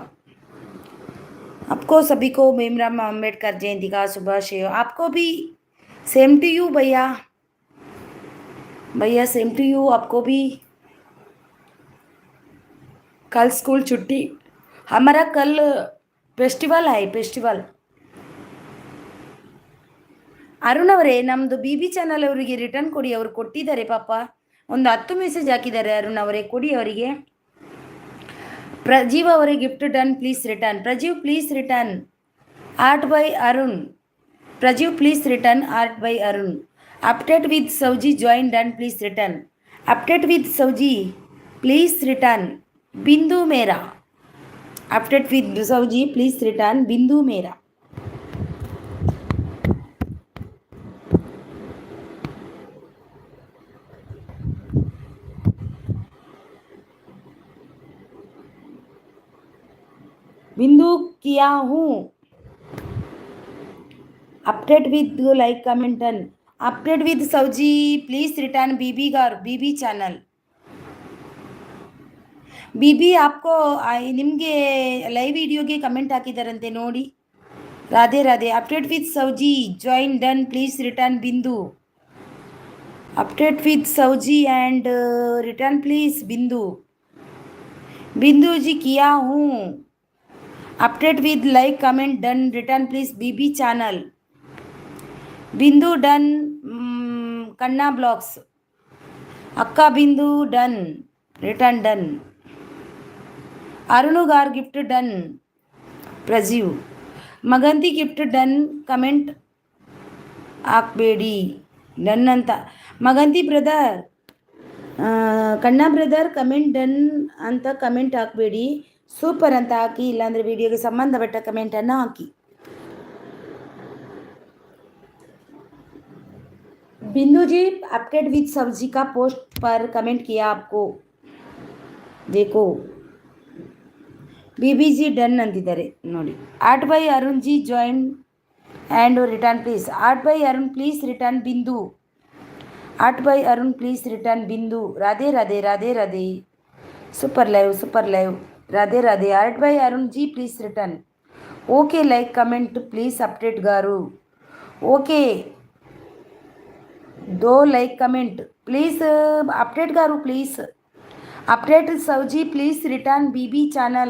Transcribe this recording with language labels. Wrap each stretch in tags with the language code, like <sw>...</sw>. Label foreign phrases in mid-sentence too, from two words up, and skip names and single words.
<hi>आपको सभी को भीमराव अम्बेडकर जयंती का शुभाशय। आपको भी</hi> <en>same to you</en> <hi>भैया। भैया</hi> <en>same to you</en> <hi>आपको भी। कल स्कूल छुट्टी। हमारा कल फेस्टिवल है फेस्टिवल।</hi> <kn>ಅರುಣ್ ಅವರೇ ನಮ್ಮದು ಬಿ ಬಿ ಚಾನಲ್ ಅವರಿಗೆ ರಿಟರ್ನ್ ಕೊಡಿ. ಅವರು ಕೊಟ್ಟಿದ್ದಾರೆ ಪಾಪ, ಒಂದು 10 ಮೆಸೇಜ್ ಹಾಕಿದ್ದಾರೆ. ಅರುಣ್ ಅವರೇ ಕೊಡಿ ಅವರಿಗೆ. ಪ್ರಜೀವ್ ಅವರೇ</kn> <en>gift done please return. Prajeev please return. Art by Arun. Prajeev please return Art by Arun. Update with Sauji join done please return. Update with Sauji please return Bindu ಮೇರಾ. Update with Sauji please return Bindu ಮೇರಾ.</en> <hi>बिंदु किया हूँ.</hi> <en>Update with like comment done. Update with Sauji please return BB गार बीबी चैनल.</en> <kn>बीबी आपको निम्गे लाइव ವಿಡಿಯೋಗೆ ಕಮೆಂಟ್ ಹಾಕಿದಾರಂತೆ ನೋಡಿ. ರಾಧೆ ರಾಧೆ.</kn> <en>Update with Sauji join done please return Bindu. Update with Sauji and return please Bindu.</en> <hi>बिंदु जी किया हूँ.</hi> <en>Update with like comment done return please BB channel. Bindu done Kanna Blogs. अक्का बिंदु done return done. अरुणु गार gift done. Prajeev Maganti gift done comment</en> <kn>ಹಾಕಬೇಡಿ ಡನ್ ಅಂತ. ಮಗಂತಿ ಬ್ರದರ್ ಕಣ್ಣಾ ಬ್ರದರ್</kn> <en>comment done</en> <kn>ಅಂತ ಕಮೆಂಟ್ ಹಾಕಬೇಡಿ, ಸೂಪರ್ ಅಂತ ಹಾಕಿ, ಇಲ್ಲಾಂದರೆ ವಿಡಿಯೋಗೆ ಸಂಬಂಧಪಟ್ಟ ಕಮೆಂಟನ್ನು ಹಾಕಿ.</kn> <hi>बिंदु जी</hi> <en>Update with</en> <hi>सब्जी का पोस्ट पर कमेंट किया आपको देखो.</hi> <kn>बीबी जी डन ಅಂತಿದ್ದಾರೆ ನೋಡಿ.</kn> <en>Art by Arun ji join and return please. Art by Arun please return Bindu. Art by Arun please return Bindu. ರಾಧೆ ರಾಧೆ ರಾಧೆ ರಾಧೆ. Super live super live. ರಾಧೆ ರಾಧೆ. Art by Arun ji please return. OK like comment please update ಗಾರು. ಓಕೆ दो like comment please update गारू प्लीज. Update Sauji please return BB channel.</en>